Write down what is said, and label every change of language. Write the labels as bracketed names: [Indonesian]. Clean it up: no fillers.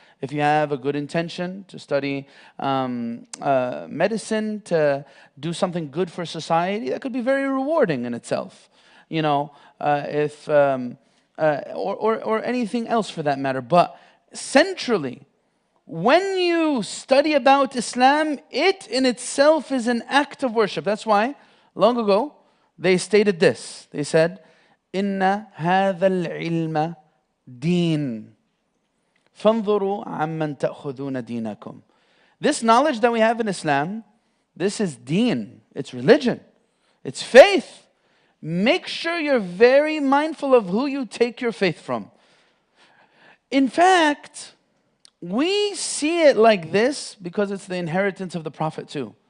[English] If you have a good intention to study medicine, to do something good for society, that could be very rewarding in itself. Or anything else for that matter. But centrally, when you study about Islam, it in itself is an act of worship. That's why, long ago, they stated this. They said, [Arabic] إِنَّ هَذَا الْعِلْمَ دِينٌ فَانظُرُوا عَمَّنْ تَأْخُذُونَ دِينَكُمْ. [English] This knowledge that we have in Islam, this is deen. It's religion. It's faith. Make sure you're very mindful of who you take your faith from. In fact, we see it like this because it's the inheritance of the Prophet too.